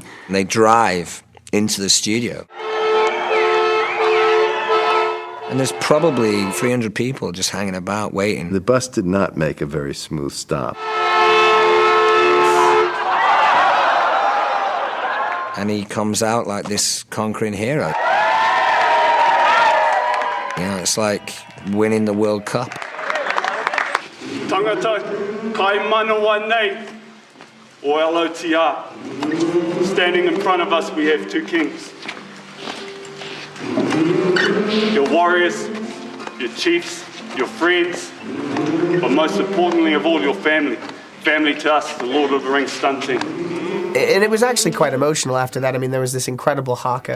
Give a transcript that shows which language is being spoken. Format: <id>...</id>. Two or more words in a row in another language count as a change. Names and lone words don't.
<en>And they drive into the studio. And there's probably 300 people just hanging about, waiting. The bus did not make a very smooth stop. And he comes out like this conquering hero. You know, it's like winning the World Cup.</en> <mi>Tangata kai manawa nei o Aotea.</mi> <en>Standing in front of us, we have two kings. Your warriors, your chiefs, your friends, but most importantly of all, your family. Family to us, the Lord of the Rings stunt team. And it was actually quite emotional after that. I mean, there was this incredible haka.</en>